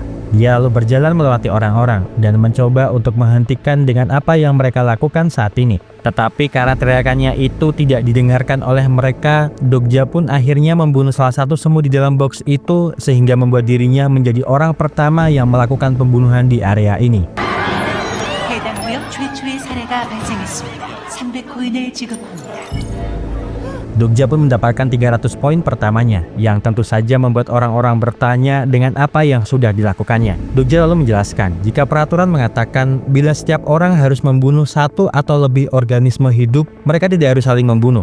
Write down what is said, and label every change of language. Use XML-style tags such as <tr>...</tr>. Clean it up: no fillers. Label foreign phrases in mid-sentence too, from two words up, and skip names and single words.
<id>Dia lalu berjalan melewati orang-orang dan mencoba untuk menghentikan dengan apa yang mereka lakukan saat ini. Tetapi karena teriakannya itu tidak didengarkan oleh mereka, Dokja pun akhirnya membunuh salah satu semut di dalam box itu sehingga membuat dirinya menjadi orang pertama yang melakukan pembunuhan di area ini.</id> <ko>해당 구역 최초의 사례가 발생했습니다. 300코인을 지급합니다.</ko> <id>Dokja pun mendapatkan 300 poin pertamanya, yang tentu saja membuat orang-orang bertanya dengan apa yang sudah dilakukannya. Dokja lalu menjelaskan, jika peraturan mengatakan bila setiap orang harus membunuh satu atau lebih organisme hidup, mereka tidak harus saling membunuh.</id>